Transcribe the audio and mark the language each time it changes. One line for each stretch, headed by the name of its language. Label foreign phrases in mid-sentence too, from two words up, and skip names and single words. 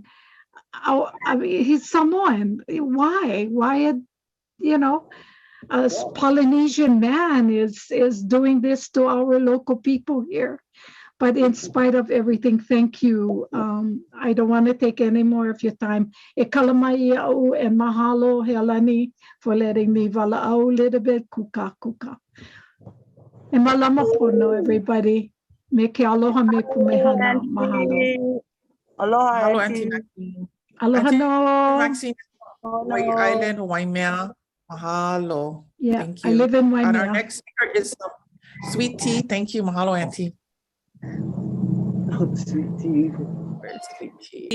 English: I mean, he's Samoan. Why? A Polynesian man is doing this to our local people here. But in spite of everything, thank you. I don't want to take any more of your time.
Hawaiian: E kalamai au
English: and mahalo Helani for letting me vala'au a little bit kuka.
Hawaiian: E malama pono,
English: everybody.
Hawaiian: Me ke aloha me kumehana. Mahalo.
English: Aloha, Hello, Auntie. Auntie Maxine. Aloha Auntie no. Maxine, Hawaii Island, Waimea. Mahalo. Yeah, Thank you. I live in And our Waimea. next speaker is Sweet Tea. Thank you. Mahalo, Auntie. Sweet tea. Where's Sweet Tea?